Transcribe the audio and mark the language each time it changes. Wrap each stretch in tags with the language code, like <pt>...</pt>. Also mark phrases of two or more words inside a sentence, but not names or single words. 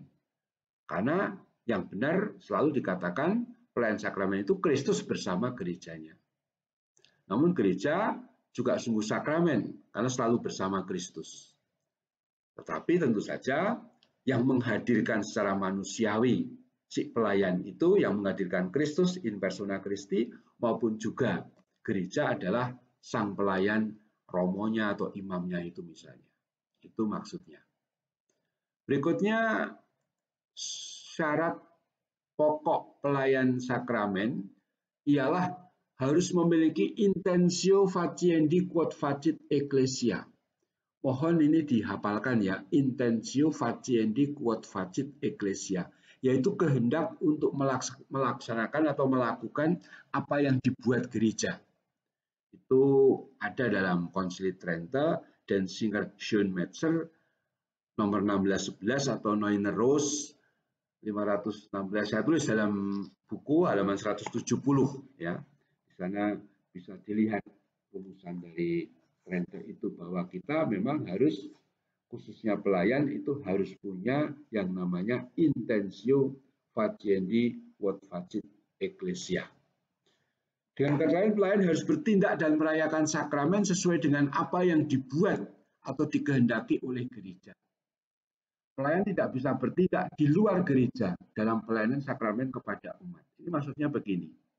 <id>Karena yang benar selalu dikatakan pelayan sakramen itu Kristus bersama gerejanya. Namun gereja juga sungguh sakramen karena selalu bersama Kristus. Tetapi tentu saja yang menghadirkan secara manusiawi si pelayan itu, yang menghadirkan Kristus</id> <la>in persona Christi,</la> <id>maupun juga gereja adalah sang pelayan, romonya atau imamnya itu misalnya. Itu maksudnya. Berikutnya syarat pokok pelayan sakramen ialah harus memiliki</id> <la>intentio faciendi quod facit ecclesia.</la> <id>Mohon ini dihafalkan ya,</id> <la>intentio faciendi quod facit ecclesia,</la> <id>yaitu kehendak untuk melaksanakan atau melakukan apa yang dibuat gereja. Itu ada dalam Konsili Trente dan Singer Schoenmetzer nomor 1611 atau Neuner Rose 516. Saya tulis dalam buku halaman 170 ya. Di sana bisa dilihat rumusan dari Trente itu bahwa kita memang harus, khususnya pelayan itu harus punya yang namanya</id> <la>intentio faciendi quod facit ecclesia.</la> <id>Dengan kata lain, pelayan harus bertindak dan merayakan sakramen sesuai dengan apa yang dibuat atau dikehendaki oleh gereja. Pelayan tidak bisa bertindak di luar gereja dalam pelayanan sakramen kepada umat. Ini maksudnya begini.</id>